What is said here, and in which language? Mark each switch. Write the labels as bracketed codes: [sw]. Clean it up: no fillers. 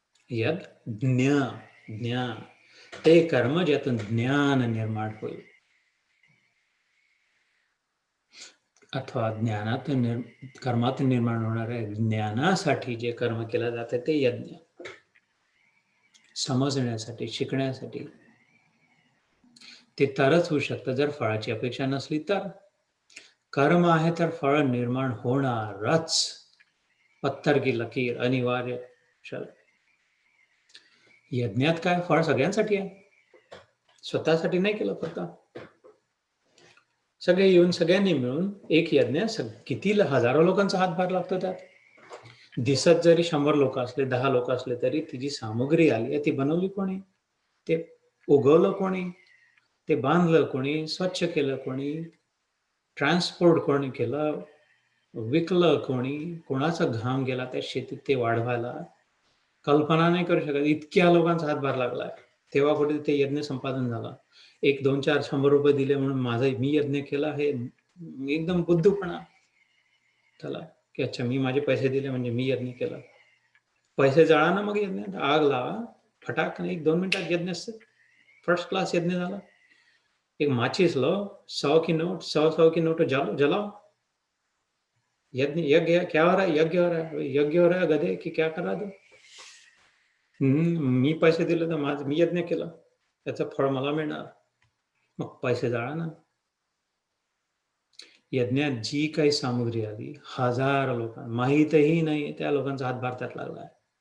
[mr] ज्ञान, ते कर्म ज्यातून ज्ञान निर्माण होईल, अथवा ज्ञानातून कर्मातून निर्माण होणाऱ्या ज्ञानासाठी जे कर्म केलं जातं ते यज्ञ. समजण्यासाठी, शिकण्यासाठी. ते तरच होऊ शकतं जर फळाची अपेक्षा नसली तर. कर्म आहे तर फळ निर्माण होणारच. [hi] पत्थर की लकीर, अनिवार्य शर्त. [mr] यज्ञात काय, फळ सगळ्यांसाठी आहे, स्वतःसाठी नाही केलं फक्त. सगळे येऊन सगळ्यांनी मिळून एक यज्ञ, किती हजारो लोकांचा हातभार लागतो त्यात. दिसत जरी 100 लोक असले, 10 लोक असले, तरी ती जी सामुग्री आली आहे ती बनवली कोणी, ते उगवलं कोणी, ते बांधलं कोणी, स्वच्छ केलं कोणी, ट्रान्सपोर्ट कोणी केलं, विकलं कोणी, कोणाचा घाम गेला त्या शेतीत ते वाढवायला. कल्पना नाही करू शकत, इतक्या लोकांचा हातभार लागलाय. तेव्हा कुठे ते यज्ञ संपादन झाला. 1, 2, 4, 100 रुपये दिले म्हणून मी यज्ञ केला, हे एकदम बुद्धूपणा त्याला. की अच्छा मी माझे पैसे दिले म्हणजे मी यज्ञ केला. पैसे जाळा ना मग यज्ञात, आग लावा, फटाक 1-2 मिनिटात यज्ञ असते. फर्स्ट क्लास यज्ञ झाला. [hi] एक माचिस लो, 100 की नोट, 100 की नोट जलाओ. यज्ञ क्या हो रहा है? यज्ञ हो रहा है. यज्ञ हो रहा है गधे की क्या कर रहा तू? [mr] मी पैसे दिले तर मी यज्ञ केला, त्याचं फळ मला मिळणार. मग पैसे जाळा ना. यज्ञात जी काही सामग्री आली, हजारो लोकांना माहीतही नाही त्या लोकांचा हातभार त्यात लागला आहे.